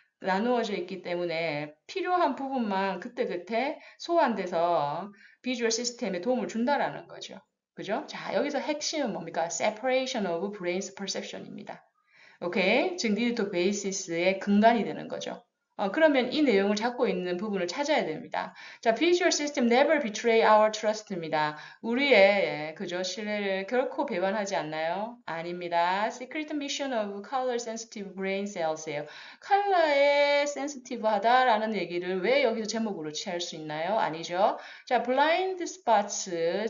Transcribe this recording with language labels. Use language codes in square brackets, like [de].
[ko] 나누어져 있기 때문에 필요한 부분만 그때그때 소환돼서 비주얼 시스템에 도움을 준다라는 거죠. 그죠? 자, 여기서 핵심은 뭡니까? [en] separation of brain's perception [ko] 입니다. 오케이? 즉, [en] need to basis [ko] 의 근간이 되는 거죠. 그러면 이 내용을 잡고 있는 부분을 찾아야 됩니다. [en] 자, visual system never betray our trust입니다. [ko] 우리의 그죠 신뢰를 결코 배반하지 않나요? 아닙니다. [en] Secret mission of color sensitive brain cells예요. [ko] 컬러에 sensitive하다라는 얘기를 왜 여기서 제목으로 취할 수 있나요? 아니죠. 자, [en] blind spots.